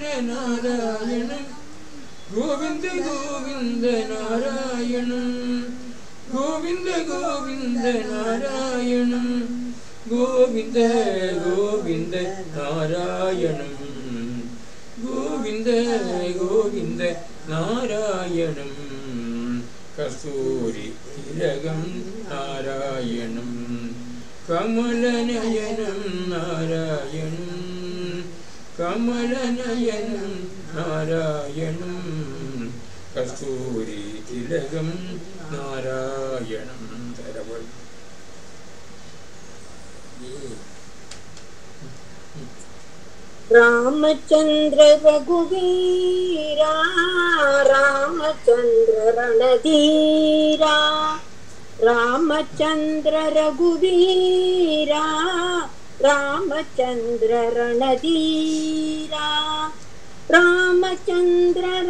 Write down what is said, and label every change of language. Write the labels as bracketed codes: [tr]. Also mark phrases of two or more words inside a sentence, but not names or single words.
[sa] നാരായണം ഗോവിന്ദ ഗോവിന്ദ നാരായണം ഗോവിന്ദ ഗോവിന്ദ നാരായണം ഗോവിന്ദ ഗോവിന്ദ നാരായണം ഗോവിന്ദ ഗോവിന്ദ നാരായണം കസ്തൂരി തിലകം നാരായണം കമലനയനം നാരായണം കമലനയനം നാരായണം കസ്തൂരി തിലകം നാരായണം തരവൾ [hi] रामचंद्र रघुवीरा रामचंद्र रणधीरा रामचंद्र रघुवीरा रामचंद्र रणधीरा रामचंद्र